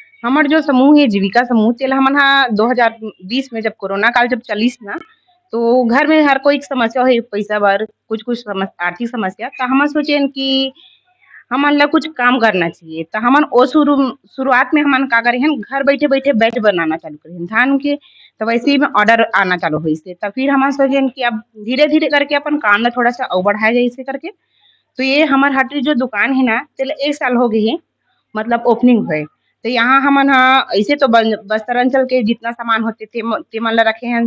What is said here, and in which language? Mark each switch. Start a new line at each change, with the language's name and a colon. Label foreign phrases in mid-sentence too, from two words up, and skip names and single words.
Chhattisgarhi: हमार जो समूह है जीविका समूह तेला हमन हा 2020 में जब कोरोना काल जब चलिस ना, तो घर में हर कोई समस्या है, पैसा बर कुछ आर्थिक समस्या, तो हमन सोचेन कि हमन ला कुछ काम करना चाहिए। तो हमन ओ शुरुआत में हमन का करे हन, घर बैठे बैठे बैट बनाना चालू करे धान के, तो वैसे ही में ऑर्डर आना चालू हुई से। तो फिर हमन सोचेन कि अब धीरे धीरे करके अपन काम ला थोड़ा सा और बढ़ाया जाए इसे करके। तो ये हमार हटरी जो दुकान है ना, तेला 1 साल हो गई है, मतलब ओपनिंग हुए। तो यहाँ हमन ऐसे तो बस्तर अंचल के जितना सामान होते थे मन ला रखे हैं।